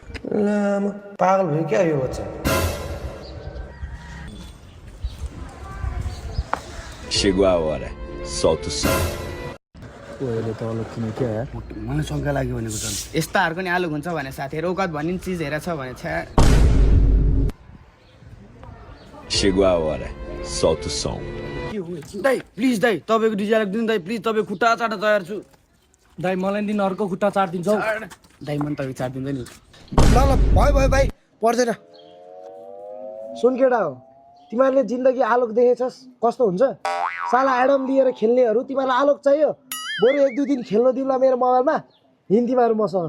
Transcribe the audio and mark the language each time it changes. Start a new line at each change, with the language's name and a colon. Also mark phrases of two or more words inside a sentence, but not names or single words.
Nepali: लाम पागल भयो क्या यो बच्चा
Portuguese: Chegou a hora. Solta o som.
Nepali: ओले त अलग किने क्या यार मलाई शङ्का लाग्यो भनेको त यस्ताहरूको नि आलु हुन्छ भने साथीहरू औकात भन्ने चिज हेरेर छ भने छ्या
Portuguese: Chegou a hora. Solta o som.
Nepali: दाइ प्लिज दाइ तपाईँको डिजे अलिक दिनु दाइ प्लिज तपाईँ खुट्टा चाट्न तयार छु दाइ मलाई दिन अर्को खुट्टा चाटिदिन्छौ दाइ मन तपाईँ चाट दिन्छ नि ल ल भयो भयो भाइ पर्दैन सुन केटा हो तिमीहरूले जिन्दगी आलोक देखेछस् कस्तो हुन्छ साला एडम लिएर खेल्नेहरू तिमीहरूलाई आलोक चाहियो बरु एक दुई दिन खेल्न दिउँला मेरो मोबाइलमा हिँड तिमीहरू मसँग